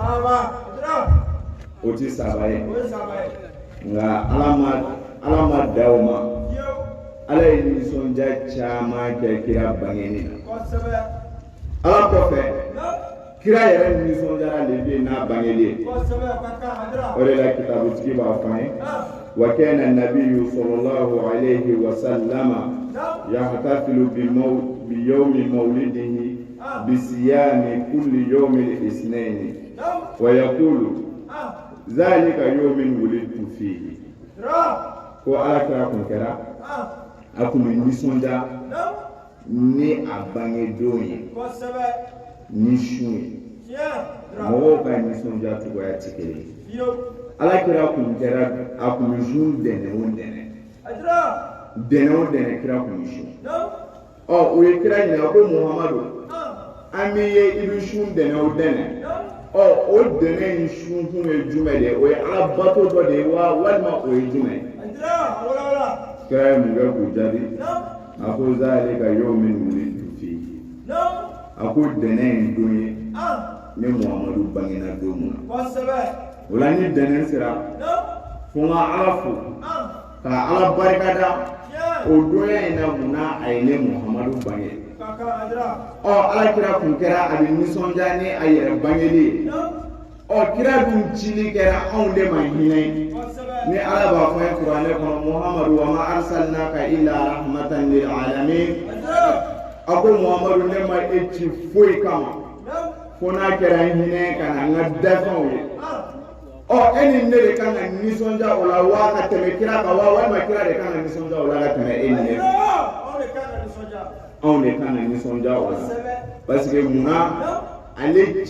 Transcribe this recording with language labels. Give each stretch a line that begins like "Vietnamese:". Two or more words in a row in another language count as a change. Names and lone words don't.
Bambara: o ti saba ye nka ala ma da o ma ala ye nisɔndiya caman kɛ kira bangeni na ala kɔfɛ kira yɛrɛ nisɔndiyara de bɛ n'a bangeli ye o de la kitabutigi b'a fɔ an ye
Arabic: وكان النبي صلى الله عليه وسلم يحتفل بيوم مولده بصيام كل يوم الاثنين ويقول ذلك يوم ولدت فيه
Bambara: ko ala kira kun kɛra a kun bɛ nisɔndiya ni a bangedon ye ni su ye mɔgɔw ka nisɔndiya cogoya tɛ kelen ye ala kira kun kɛra a kun bɛ su dɛnɛ o dɛnɛ kira kun bɛ su o ye kira ɲininka ko muhamadu an bɛ ye i bɛ su dɛnɛ o dɛnɛ in su kun ye jumɛn de ye o ye ala bato dɔ de ye wa walima o ye jumɛn kira ye mun kɛ k'u jaabi a ko
Arabic: ذلك يوم ولدت فيه
Bambara: a ko dɛnɛ in don ye ne muhamadu bangena don mun na o la ni dɛnɛ sera fo n ka ala fo ka ala barikada o donya in na munna a ye ne muhamadu bange ala kira kun kɛra a bɛ nisɔndiya ni a yɛrɛ bangeli ye kira dun cili kɛra anw de ma hinɛ ni ala b'a fɔ ye kuranɛ kɔnɔ muhamadu
Arabic: وما أرسلناك إلا رحمة للعالمين
Bambara: a ko muhamadu ne ma e ci foyi kama fo n'a kɛra hinɛ ka na n ka dafɛnw ye e ni ne de kan ka nisɔndiya o la wa ka tɛmɛ kira kan wa walima kira de kan ka nisɔndiya o la ka tɛmɛ e ni ne kan anw de kan ka nisɔndiya o la
French: parce que
Bambara: munna ale